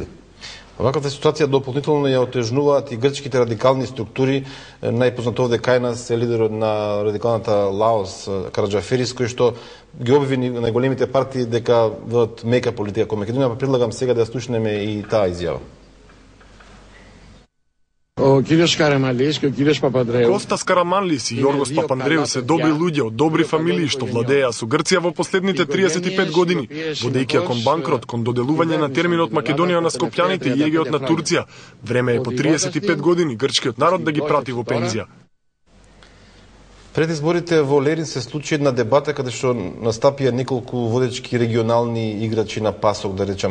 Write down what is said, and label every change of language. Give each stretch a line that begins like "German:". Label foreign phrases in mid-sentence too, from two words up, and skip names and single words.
Macedonian: Ваквата ситуација дополнително ја отежнуваат и грчките радикални структури. Најпознат овде кај нас е лидерот на радикалната Лаос, Караджаферис, кој што ги обяви најголемите партии дека водат мека политика кон Македонија. Предлагам сега да ја слушнеме и таа изјава.
Greek: Ο κύριος Καραμανλής και ο κύριος Παπανδρέου.
Macedonian: Κώστας Καραμανλής и Јоргос Папандреу се добри луѓе од добри фамилии што владеа со Грција во последните 35 години, водејќи ја кон банкрот, кон доделување на терминот Македонија на скопјаните и егеот на Турција. Време е по 35 години грчкиот народ да ги прати во пензија. Пред изборите во Лерин се случи една дебата каде што настапија неколку водечки регионални играчи на ПАСОК, да речам.